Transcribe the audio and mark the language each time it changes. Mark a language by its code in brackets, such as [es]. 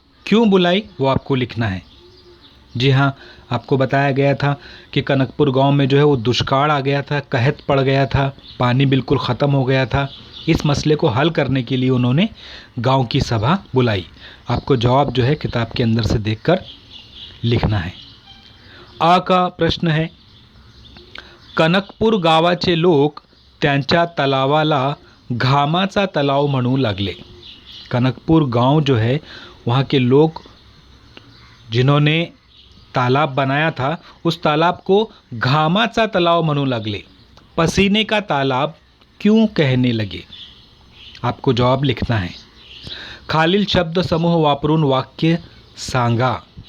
[hi] क्यों बुलाई वो आपको लिखना है। जी हाँ, आपको बताया गया था कि कनकपुर गांव में जो है वो दुष्काल आ गया था, कहत पड़ गया था, पानी बिल्कुल ख़त्म हो गया था। इस मसले को हल करने के लिए उन्होंने गांव की सभा बुलाई। आपको जवाब जो है किताब के अंदर से देखकर लिखना है। आ का प्रश्न है [mr] कनकपुर गावाचे लोक त्यांच्या तलावाला घामाचा तलाव म्हणू लागले। [hi] कनकपुर गांव जो है वहाँ के लोग जिन्होंने तालाब बनाया था उस तालाब को [mr] घामाचा तलाव म्हणू लागले, [hi] पसीने का तालाब क्यों कहने लगे। आपको जवाब लिखना है। [mr] खालील शब्द समूह वापरून वाक्य सांगा।